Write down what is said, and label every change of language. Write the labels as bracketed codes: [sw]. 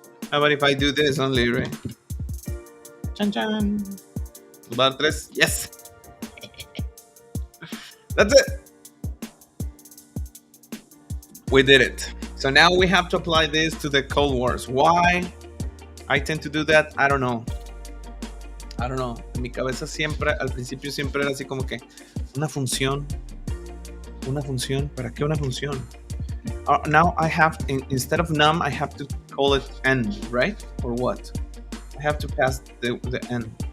[en] How about if I do this only, right? Chan chan. Bar 3. Yes. That's it. We did it. So now we have to apply this to the Codewars. Why I tend to do that? I don't know. [es] En mi cabeza siempre, al principio siempre era así como que una función. ¿Para qué una función? [en] Now I have, instead of num, I have to call it n, right? Or what? I have to pass the n.